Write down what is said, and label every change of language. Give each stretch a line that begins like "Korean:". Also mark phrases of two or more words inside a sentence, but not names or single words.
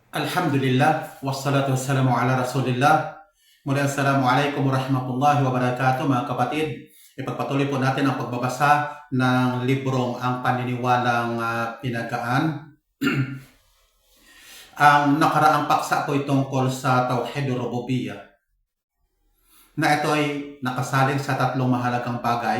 Arabic: الحمد لله، والصلاة والسلام على رسول الله.
Filipino: Muli
Arabic: السلام عليكم ورحمة الله وبركاته
Filipino: mga kapatid. Ipagpatuloy po natin ang pagbabasa ng librong Ang Paniniwalang Pinagaan. Ang nakaraang paksa po tungkol sa
Arabic: توحيد الربوبية
Filipino: na ito ay nakasalig sa tatlong mahalagang bagay.